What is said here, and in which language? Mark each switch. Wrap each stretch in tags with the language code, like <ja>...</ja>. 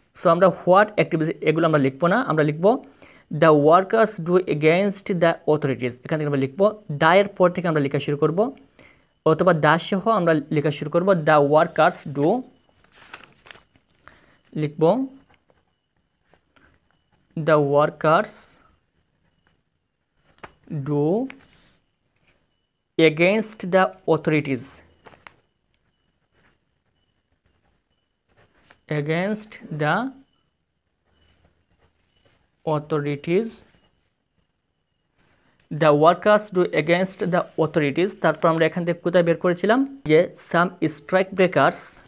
<bn>So আমরা</bn> <en>what activities</en> <bn>এগুলো আমরা লিখবো না, আমরা লিখবো</bn> <en>the workers do against the authorities,</en> <bn>এখান থেকে আমরা লিখবো দায়ের পর থেকে আমরা লেখা শুরু করব অথবা দাস সহ আমরা লেখা শুরু করব, দ্য ওয়ার্কার্স ডু, লিখব the workers do against the authorities,</bn> <en>against the authorities, the workers do against the authorities।</en> <bn>তারপর আমরা এখান থেকে কোথায় বের করেছিলাম যে</bn> <en>some strike breakers</en>